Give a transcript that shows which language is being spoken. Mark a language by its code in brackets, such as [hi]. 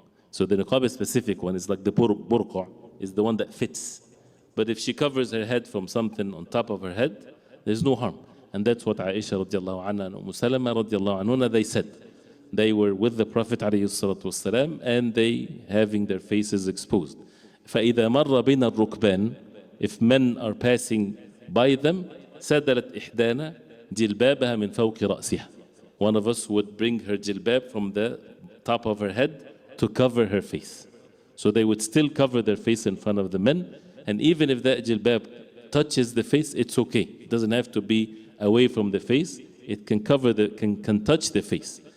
[en] So the niqab is a specific one, it's like the burqa, is the one that fits. But if she covers her head from something on top of her head, there's no harm. And that's what Aisha radiallahu anha and Salama radiallahu anha, they said. They were with the Prophet ﷺ and they having their faces exposed. [ar] فَإِذَا مَرَّ بِنَا الرُّكْبَانِ, [en] if men are passing by them, [ar] سَدَلَتْ إِحْدَانَا جِلْبَابَهَا مِنْ فَوْقِ رَأْسِهَا. [en] One of us would bring her jilbab from the top of her head to cover her face. So they would still cover their face in front of the men, and even if that jilbab touches the face, it's okay. It doesn't have to be away from the face. It can cover can touch the face.